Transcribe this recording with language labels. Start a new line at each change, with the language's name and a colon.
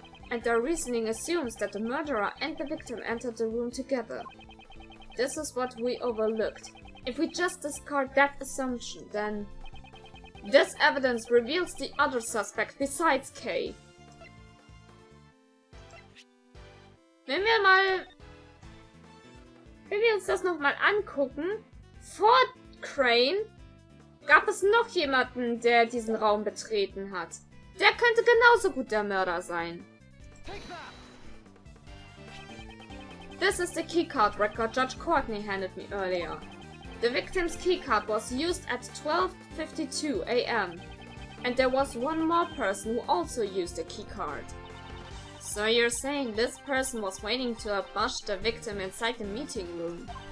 English: And their reasoning assumes that the murderer and the victim entered the room together. This is what we overlooked. If we just discard that assumption, then... this evidence reveals the other suspect besides Kay.
German: Wenn wir uns das nochmal angucken, vor Crane? Gab es noch jemanden, der diesen Raum betreten hat? Der könnte genauso gut der Mörder sein.
English: This is the keycard record Judge Courtney handed me earlier. The victim's keycard was used at 12:52 a.m. And there was one more person who also used a keycard. So you're saying this person was waiting to ambush the victim inside the meeting room?